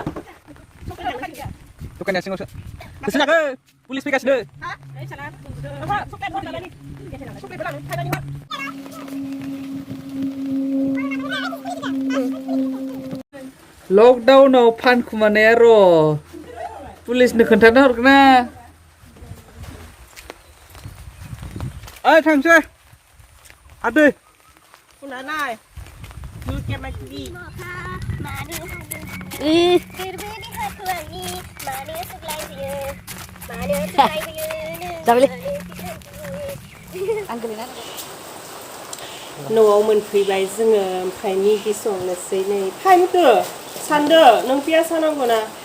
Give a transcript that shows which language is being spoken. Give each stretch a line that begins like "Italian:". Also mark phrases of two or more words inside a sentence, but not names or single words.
Bodo: दुखाननिया सिङावसो होसोनाखै पुलिस फैगासिनो लकडाउनाव फानखुमानाया र' पुलिसनो खोन्थाना हरगोन ना ओइ थांसै आदै
English: Kuna nai. Look at my TV.
Bodo: न'आव मोनफैबाय जोङो ओमफ्राय मिगि संनोसै नै टाइमखौ सानदो नों पियास होनांगौ ना